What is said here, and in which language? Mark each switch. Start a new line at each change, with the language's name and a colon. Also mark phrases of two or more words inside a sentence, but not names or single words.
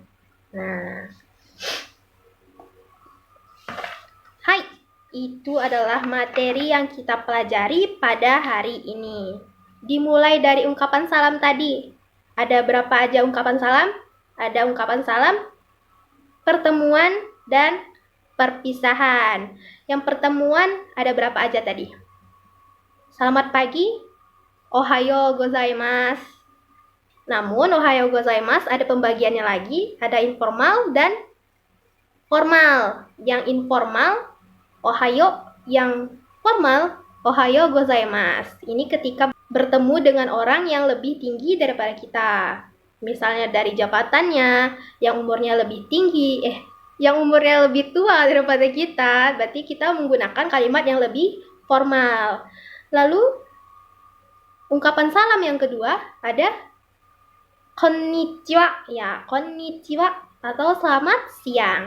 Indonesian: Nah, hai, itu adalah materi yang kita pelajari pada hari ini. Dimulai dari ungkapan salam tadi. Ada berapa aja ungkapan salam? Ada ungkapan salam, pertemuan, dan perpisahan. Yang pertemuan ada berapa aja tadi? Selamat pagi,
Japanese: ohayo gozaimasu.
Indonesian: Namun,
Japanese: ohayo gozaimasu
Indonesian: ada pembagiannya lagi, ada informal dan formal. Yang informal, ohayo, yang formal,
Japanese: ohayo gozaimasu.
Indonesian: Ini ketika bertemu dengan orang yang lebih tinggi daripada kita. Misalnya dari jabatannya, yang umurnya lebih tinggi, yang umurnya lebih tua daripada kita, berarti kita menggunakan kalimat yang lebih formal. Lalu, ungkapan salam yang kedua ada konnichiwa, ya, konnichiwa atau selamat siang.